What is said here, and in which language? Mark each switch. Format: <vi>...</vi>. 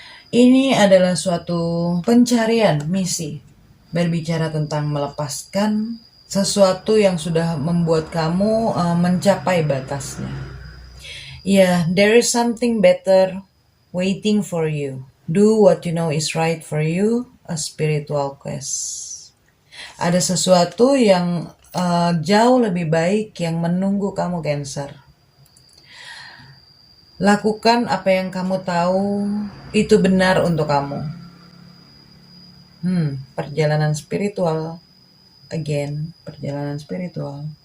<id>Ini adalah suatu pencarian misi. Berbicara tentang melepaskan sesuatu yang sudah membuat kamu mencapai batasnya.</id> <en>There is something better waiting for you. Do what you know is right for you, a spiritual quest.</en> <id>Ada sesuatu yang jauh lebih baik yang menunggu kamu, Cancer. Lakukan apa yang kamu tahu itu benar untuk kamu. Perjalanan spiritual. Perjalanan spiritual.</id>